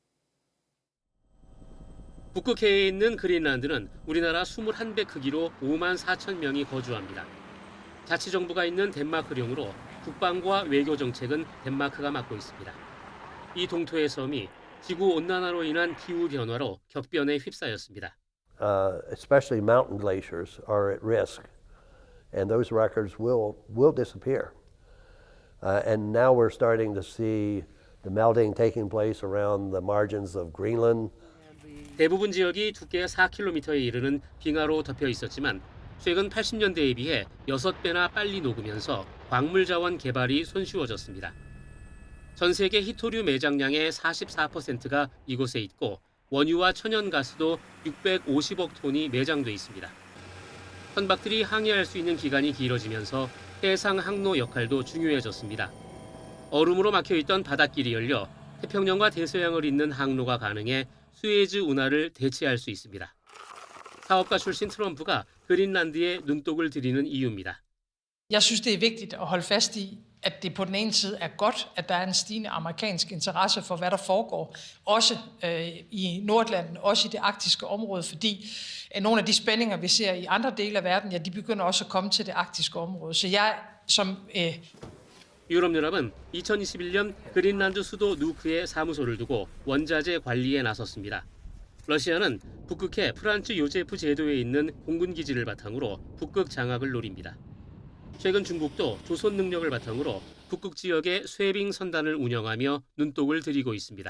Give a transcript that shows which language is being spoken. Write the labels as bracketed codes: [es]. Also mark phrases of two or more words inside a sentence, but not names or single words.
[ko] 북극해에 있는 그린란드는 우리나라 21배 크기로 5만 4천 명이 거주합니다. 자치정부가 있는 덴마크령으로 국방과 외교 정책은 덴마크가 맡고 있습니다. 이 동토의 섬이 지구 온난화로 인한 기후 변화로 격변에 휩싸였습니다. [en] Especially mountain glaciers are at risk, and those records will disappear. And now we're starting to see the melting taking place around the margins of Greenland. [ko] 대부분 지역이 두께 4km에 이르는 빙하로 덮여 있었지만 최근 80년대에 비해 6배나 빨리 녹으면서 광물 자원 개발이 손쉬워졌습니다. 전 세계 히토류 매장량의 44%가 이곳에 있고 원유와 천연가스도 650억 톤이 매장돼 있습니다. 선박들이 항해할 수 있는 기간이 길어지면서 해상 항로 역할도 중요해졌습니다. 얼음으로 막혀있던 바닷길이 열려 태평양과 대서양을 잇는 항로가 가능해 수에즈 운하를 대체할 수 있습니다. 사업가 출신 트럼프가 그린란드에 눈독을 들이는 이유입니다. [da] Jeg synes, det er vigtigt at holde fast i, at det på den ene side er godt, at der er en stigende amerikansk interesse for, hvad der foregår, også i Nordatlanten, også i det arktiske område, fordi nogle af de spændinger, vi ser i andre dele af verden, ja, de begynder også at komme til det arktiske område. Så jeg som [ko] 유럽연합은 2021년 그린란드 수도 누크에 사무소를 두고 원자재 관리에 나섰습니다. 러시아는 북극해 프란츠 요제프 제도에 있는 공군기지를 바탕으로 북극 장악을 노립니다. 최근 중국도 조선 능력을 바탕으로 북극 지역에 쇠빙 선단을 운영하며 눈독을 들이고 있습니다.